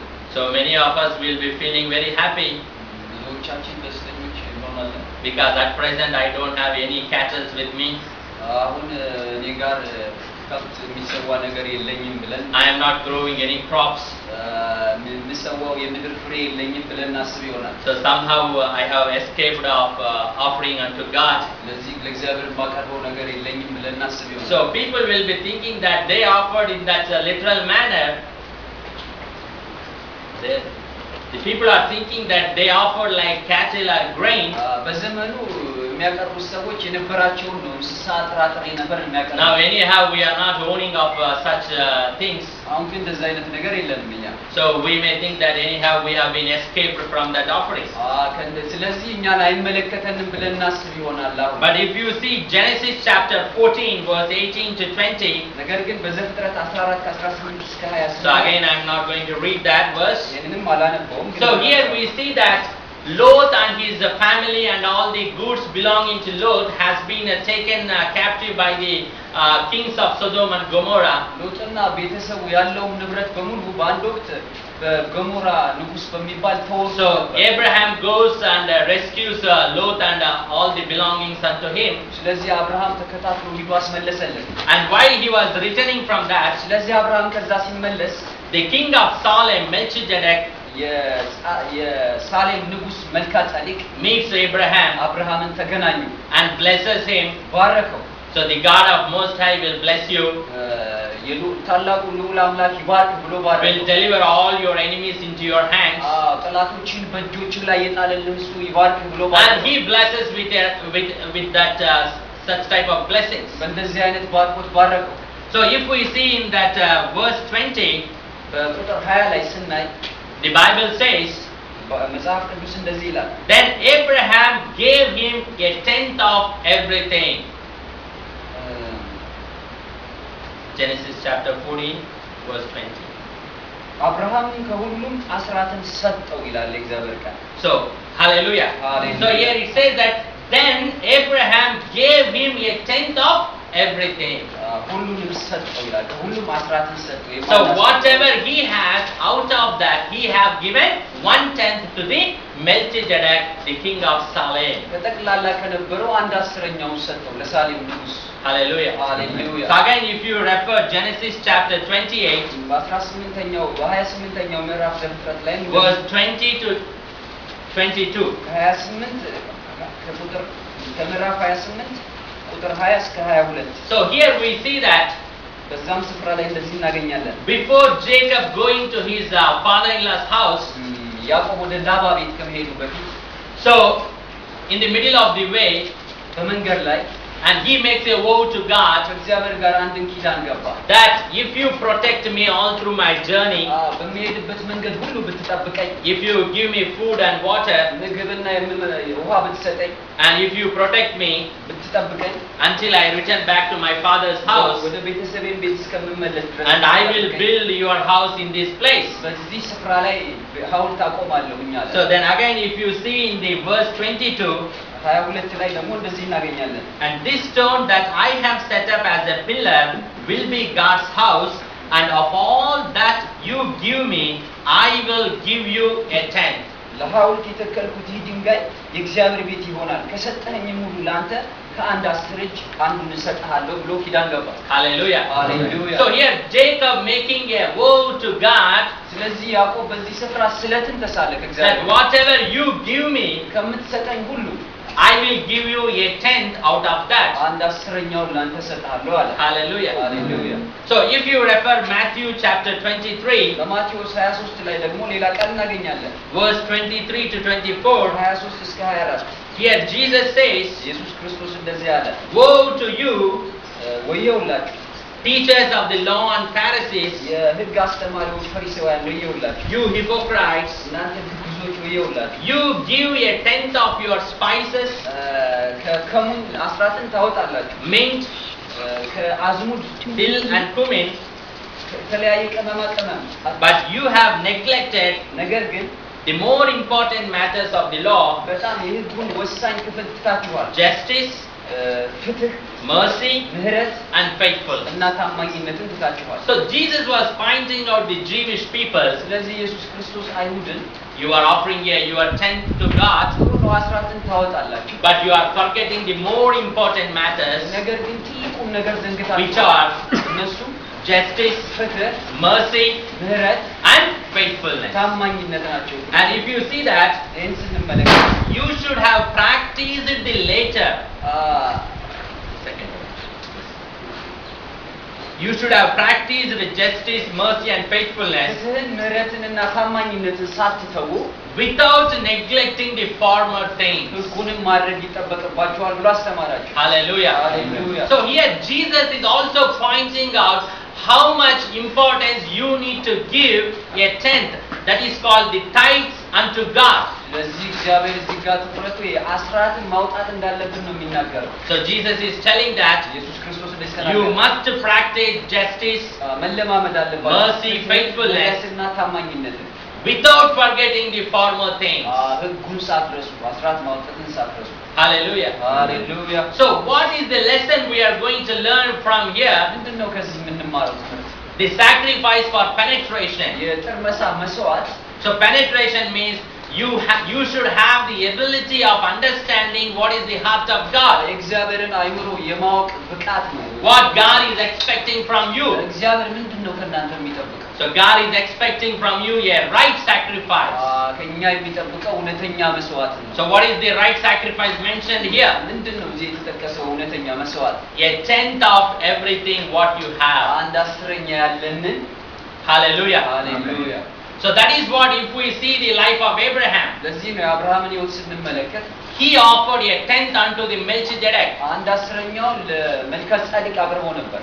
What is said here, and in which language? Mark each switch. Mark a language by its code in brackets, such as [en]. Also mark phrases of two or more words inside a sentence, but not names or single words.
[en] So many of us will be feeling very happy [am] ብዙዎቻችን ደስተኞች እንሆናለን። [en] because at present I don't have any cattle with me. [am] አሁን እኔ ጋር ከብት የሚሰዋ ነገር የለኝም ብለን [en] I am not growing any crops. [am] የሚሰዋው የምድር ፍሬ የለኝም ብለን እናስብ ይሆናል። [en] So somehow I have escaped of offering unto God. [am] ለዚህ ለእግዚአብሔር የማቀርበው ነገር የለኝም ብለን እናስብ ይሆናል። [en] So people will be thinking that they offered in that literal manner. The people are thinking that they offered like cattle or grain. [am] በዘመኑ የሚያቀርቡት ሰዎች የነበራቸውን ነው እንስሳ ጥራጥሬ ነበር የሚያቀርቡት። [en] Now anyhow we are not owning of such things. [am] አሁን ግን እንደዛ አይነት ነገር የለንም እኛ። [en] So we may think that anyhow we have been escaped from that offering. [am] ስለዚህ እኛን አይመለከተንም ብለን እናስብ ይሆናል አሁን። [en] But if you see Genesis chapter 14 verse 18 to 20. [am] ነገር ግን በዘፍጥረት 14 ከ18 እስከ 20. [en] So again I am not going to read that verse. [am] ይሄንንም አላነበውም። [en] So here we see that Lot and his family and all the goods belonging to Lot has been taken captive by the kings of Sodom and Gomorrah. [am] ሎጥና ቤተሰቡ ያለው ንብረት በሙሉ በአንድ ወቅት በገሞራ ንጉስ በሚባል ተወርሶ [en] So Abraham goes and rescues Lot and all the belongings unto him. [am] ስለዚህ አብርሃም ተከታትሎ ሂዶ አስመለሰለት። [en] And while he was returning from that, [am] ስለዚህ አብርሃም ከዛ ሲመለስ [en] the king of Salem, Melchizedek, [am] የሳሌም ንጉስ መልካ ጻድቅ [en] meets Abraham [am] አብርሃምን ተገናኙ [en] and blesses him. [am] ባረከው። [en] So the God of Most High will bless you, [am] ታላቁ ልዑል አምላክ ይባርክ ብሎ [en] will [am] ባረከው። [en] deliver all your enemies into your hands. [am] ጠላቶችን በእጆች ላይ የጣለልህ እሱ ይባርክ ብሎ [en] And [am] ባረከው። [en] he blesses with that such type of blessings. [am] በእንደዚህ አይነት ባርኮት ባረከው። [en] So if we see in that verse 20, [am] በቁጥር 20 ላይ ስናይ [en] the Bible says, [am] መጽሐፍ ቅዱስ እንደዚህ ይላል። [en] then Abraham gave him a tenth of everything. Genesis chapter 14 verse 20. [am] አብርሃም ከሁሉም አስራትን ሰጠው ይላል እግዚአብሔር ቃል። [en] So hallelujah. Hallelujah. So here it says that then Abraham gave him a tenth of everything. [am] ሁሉንም ሰጠው ይላል። ከሁሉም አስራትን ሰጠው። [en] So whatever he has, out of that he have given 1/10 to the Melchizedek, the king of Salem. [am] ከጠቅላላ ከነበረው 1/10ኛውን ሰጠው ለሳሌም ንጉስ። [en] Hallelujah. Hallelujah. So again, if you refer Genesis chapter 28, [am] በ28ኛው ምዕራፍ ዘፍጥረት ላይ [en] verse 20 to 22. [am] ከ28 ከቁጥር ከምዕራፍ 28 ቁጥር 20 እስከ 22. [en] So here we see that [am] በዛም ስፍራ ላይ እንደዚህ እናገኛለን። [en] before Jacob going to his father-in-law's house, [am] ያዕቆብ ወደ ላባ ቤት ከመሄዱ በፊት [en] so in the middle of the way, [am] በመንገድ ላይ [en] and he makes a vow to God [am] ከእግዚአብሔር ጋር አንድን ኪዳን ገባ። [en] that if you protect me all through my journey, [am] በሚሄድበት መንገድ ሁሉ ብትጠብቀኝ፣ [en] if you give me food and water, [am] ምግብና ውሃ ብትሰጠኝ፣ [en] and if you protect me [am] ብትጠብቀኝ [en] until I return back to my father's house, [am] ወደ ቤተሰቤን ቤት እስከምመለስ ድረስ [en] and I will build your house in this place. [am] በዚህ ስፍራ ላይ ሐውልት አቆማለሁኝ አለ። [en] So then again, if you see in the verse 22, [am] 22 ላይ ደግሞ እንደዚህ እናገኛለን። [en] and this stone that I have set up as a pillar will be God's house, and of all that you give me, I will give you a tenth. [am] ለሐውልት የተከልኩት ይህ ድንጋይ የእግዚአብሔር ቤት ይሆናል፣ ከሰጠኸኝም ሁሉ ለአንተ ከአንድ 10 እጅ አንዱን እሰጥሃለሁ ብሎ ኪዳን ገባ። [en] Hallelujah. Hallelujah. So here Jacob making a vow to God, [am] ስለዚህ ያዕቆብ በዚህ ስፍራ ስለትን ተሳለ [en] that [am] ከእግዚአብሔር [en] whatever you give me, [am] ከምትሰጠኝ ሁሉ [en] I will give you a tenth out of that. [am] አንድ 10ኛውን ለአንተ እሰጥሃለሁ አለ። [en] Hallelujah. Hallelujah. So if you refer Matthew chapter 23, [am] በማቴዎስ 23 ላይ ደግሞ ሌላ ቃል እናገኛለን። [en] verse 23 to 24, [am] 23 እስከ 24 [en] here Jesus says, [am] ኢየሱስ ክርስቶስ እንደዚህ አለ። [en] woe to you, [am] ወየውላችሁ [en] teachers of the law and Pharisees, [am] የሕግ አስተማሪዎች ፈሪሳውያን ወየውላችሁ [en] you hypocrites, [am] እናንተ ግብዞች ወየውላችሁ [en] you give a tenth of your spices, [am] ከከሙን አስራትን ታወጣላችሁ [en] mint, [am] ከአዝሙድ [en] dill and cumin, [am] ከተለያየ ቅመማ ቅመም [en] but you have neglected [am] ነገር ግን [en] the more important matters of the law, [am] በጣም የሕጉን ወሳኝ ክፍል ትታችኋል [en] justice, [am] ፍትህ [en] mercy, [am] ምህረት [en] and faithfulness. [am] እና ታማኝነትን ትታችኋል [en] So Jesus was pointing out the Jewish people, [am] ስለዚህ ኢየሱስ ክርስቶስ አይሁድን [en] you are offering your tenth to God, [am] ጥሩ ነው አስራትን ታወጣላችሁ [en] but you are forgetting the more important matters, [am] ነገር ግን ትልቁን ነገር [en] which [am] ዘንግታችኋል [en] are [am] እነሱ [en] justice, [am] ፍትህ [en] mercy, [am] ምህረት [en] and faithfulness. [am] ታማኝነት ናቸው [en] And if you see that, [am] ይህን ስንመለከት [en] you should have practiced the later. Second. You should have practiced with justice, mercy, and faithfulness [am] ፍትህን ምህረትንና ታማኝነትን ሳትተዉ [en] without neglecting the former things. [am] ሕጉንም ማድረግ ይጠበቅባቸዋል ብሎ አስተማራቸው [en] Hallelujah. Hallelujah. So here Jesus is also pointing out how much importance you need to give a tenth, that is called the tithes unto God. [am] ስለዚህ እግዚአብሔር እዚህ ጋር ትኩረቱ አስራትን ማውጣት እንዳለብን ነው የሚናገረው [en] So Jesus is telling that [am] ኢየሱስ ክርስቶስ እንደዚህ [en] you [am] ተናገረ [en] must practice justice [am] መለማመድ አለባችሁ [en] mercy, faithfulness. [am] ምህረትና ታማኝነትን [en] without forgetting the former things. [am] ሕጉን ሳትረሱ አስራት ማውጣትን ሳትረሱ [en] Hallelujah. [am] ሃሌሉያ [en] So what is the lesson we are going to learn from here? [am] ምንድነው ከዚህ የምንማረው ትምህርት [en] The sacrifice for penetration. [am] የጥርመሳ መስዋዕት [en] So penetration means you should have the ability of understanding what is the heart of God. [am] የእግዚአብሔርን አይምሮ የማወቅ ብቃት ነው [en] What God is expecting from you. [am] እግዚአብሔር ምንድነው ከእናንተ የሚጠብቀው [en] So God is expecting from you a right sacrifice. [am] ከኛ የሚጠብቀው እውነተኛ መስዋዕት ነው [en] So what is the right sacrifice mentioned here? [am] ምንድነው እዚህ የተጠቀሰው እውነተኛ መስዋዕት [en] A tenth of everything what you have. [am] አንድ አስረኛ ያለንን [en] Hallelujah. [am] ሃሌሉያ [en] So that is what if we see the life of Abraham. [am] ለዚህ ነው የአብርሃምን ሕይወት ስንመለከት [en] He offered a tenth unto the Melchizedek. [am] አንድ አስረኛው ለመልከ ጼዴቅ አቅርቦ ነበር